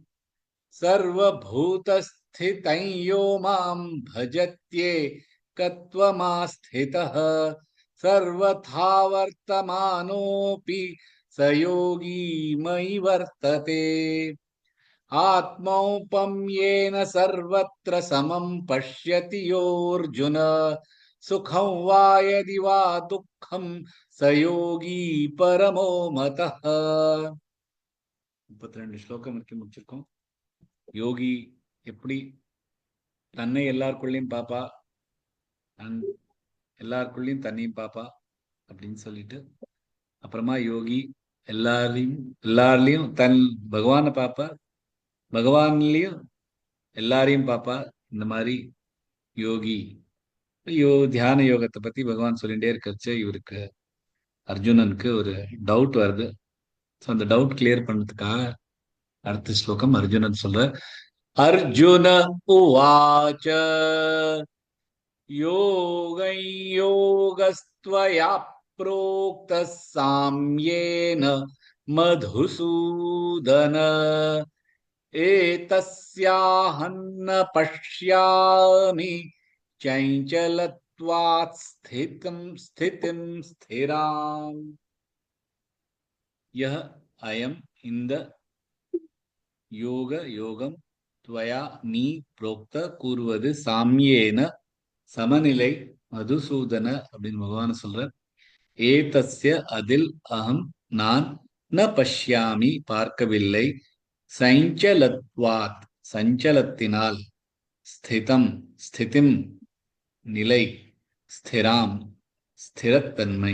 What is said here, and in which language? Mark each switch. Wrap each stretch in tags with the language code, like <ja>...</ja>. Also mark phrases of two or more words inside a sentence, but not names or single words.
<sa>सर्वभूतस्थितं यो मां भजत्येकत्वमास्थितः सर्वथा वर्तमानोऽपि स योगी मयि वर्तते आत्मौपम्येन सर्वत्र समं पश्यति योऽर्जुन सुखं वा यदि वा दुःखं स योगी परमो मतः</sa> <ta>32 ஸ்லோகம் வரைக்கும் முடிச்சிருக்கோம். யோகி எப்படி தன்னை எல்லாருக்குள்ளேயும் பாப்பா, எல்லாருக்குள்ளேயும் தன்னையும் பாப்பா அப்படின்னு சொல்லிட்டு, அப்புறமா யோகி எல்லாரையும் தன் பகவானை பாப்பா, பகவான்லயும் எல்லாரையும் பாப்பா. இந்த மாதிரி யோகி தியான யோகத்தை பத்தி பகவான் சொல்லிட்டே இருக்கச்சு இவருக்கு அர்ஜுனனுக்கு ஒரு டவுட் வருது. ஸோ அந்த</ta> <en>doubt clear</en> <ta>பண்ணதுக்காக அடுத்த ஸ்லோகம் அர்ஜுனன் சொல்ற</ta> <sa>अर्जुन उवाच योगं योगस्त्वया प्रोक्तः साम्येन मधुसूदन एतस्याहं न पश्यामि चञ्चलत्वात् स्थितिं स्थिराम्</sa> <ta>यह अयम् இந்த யோகம் துவயா நீ புரோக்த கூறுவது சாமியேன சமநிலை மதுசூதன அப்படின்னு பகவான் சொல்ற. ஏதஸ்ய அதில் அகம் நான் ந பஷ்யாமி பார்க்கவில்லை சஞ்சலத்வாத் சஞ்சலத்தினால் ஸ்திதிம் நிலை ஸ்திராம் ஸ்திரத்தன்மை.</ta>